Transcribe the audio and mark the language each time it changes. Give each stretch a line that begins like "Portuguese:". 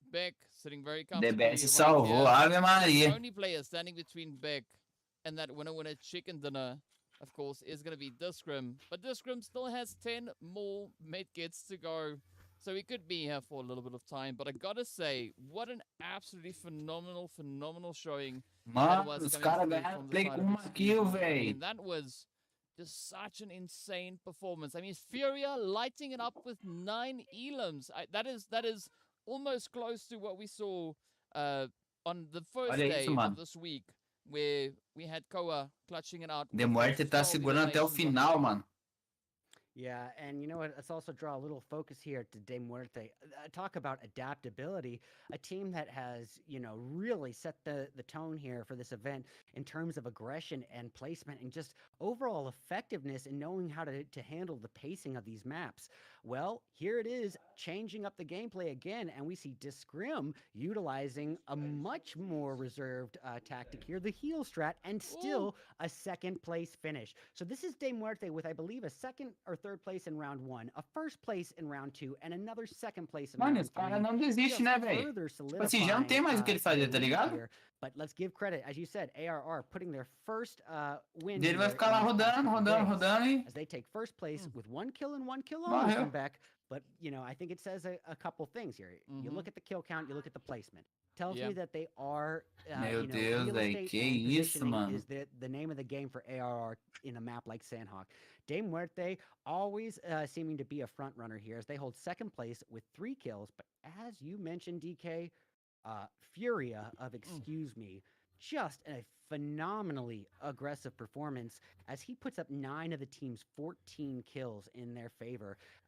English: Beck sitting very comfortably. The only player standing between Beck and that winner chicken dinner, of course, is going to be Discrim. But Discrim still has 10 more medkits to go. So he could be here for a little bit of time. But I gotta say, what an absolutely phenomenal showing.
Portuguese: Mano, os caras ganharam play com uma kill, véi.
English: That was just such an insane performance. I mean, Furia lighting it up with 9 elims. That is almost close to what we saw on the first day of this week, where we had Koa clutching it out.
Portuguese: DeMuerte tá segurando até o final, mano.
English: Yeah, and you know what? Let's also draw a little focus here to DeMuerte. Talk about adaptability. A team that has, really set the tone here for this event in terms of aggression and placement and just overall effectiveness in knowing how to handle the pacing of these maps. Well, here it is, changing up the gameplay again, and we see Discrim utilizing a much more reserved tactic here, the heel strat, and still a second place finish. So this is DeMuerte with, I believe, a second or third place in round 1, a first place in round 2, and another second place in round 3.
Portuguese: Mano, os caras não desistem, né, velho? Tipo assim, já não tem mais o que ele fazer, tá ligado?
English: But let's give credit, as you said, ARR putting their first win.
Portuguese: Ele vai ficar lá rodando,
English: as they take first place with 1 kill and 1 kill only from Beck. But, you know, I think it says a couple things here. You look at the kill count, you look at the placement. Tells me that they are,
Portuguese: Meu Deus, velho, que isso, mano.
English: Is the name of the game for ARR in a map like Sandhawk. DeMuerte always seeming to be a front runner here as they hold second place with 3 kills. But as you mentioned, DK, Rüya of Excuse Me, just a phenomenally aggressive performance as he puts up 9 of the team's 14 kills in their favor.